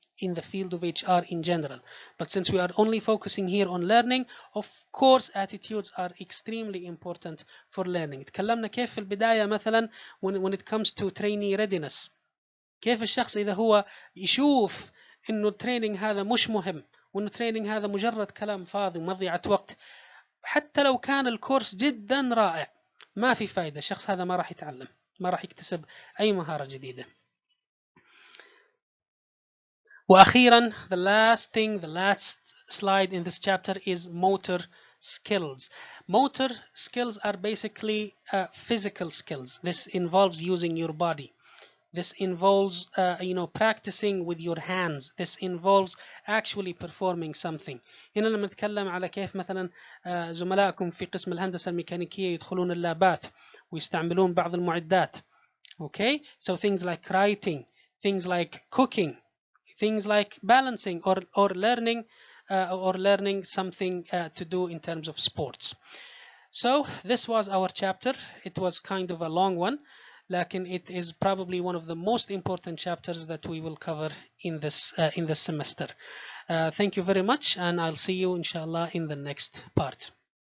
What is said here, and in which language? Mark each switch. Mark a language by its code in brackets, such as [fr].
[en] in the field of HR in general. But since we are only focusing here on learning, of course attitudes are extremely important for learning. [ar] تكلمنا كيف في البداية مثلا [en] when it comes to trainee readiness، [ar] كيف الشخص إذا هو يشوف إنه التريننج هذا مش مهم، وإنه التريننج هذا مجرد كلام فاضي ومضيعة وقت، حتى لو كان الكورس جدا رائع ما في فايدة، الشخص هذا ما راح يتعلم، ما راح يكتسب أي مهارة جديدة. [en] وأخيرا the last slide in this chapter is motor skills. Motor skills are basically physical skills. This involves using your body. This involves practicing with your hands. This involves actually performing something. [ar] هنا لما نتكلم على كيف مثلا زملائكم في قسم الهندسة الميكانيكية يدخلون اللابات ويستعملون بعض المعدات. [en] Okay, so things like writing, things like cooking, things like balancing or learning something to do in terms of sports. So this was our chapter. It was kind of a long one, لكن it is probably one of the most important chapters that we will cover in this semester. Thank you very much, and I'll see you inshallah in the next part.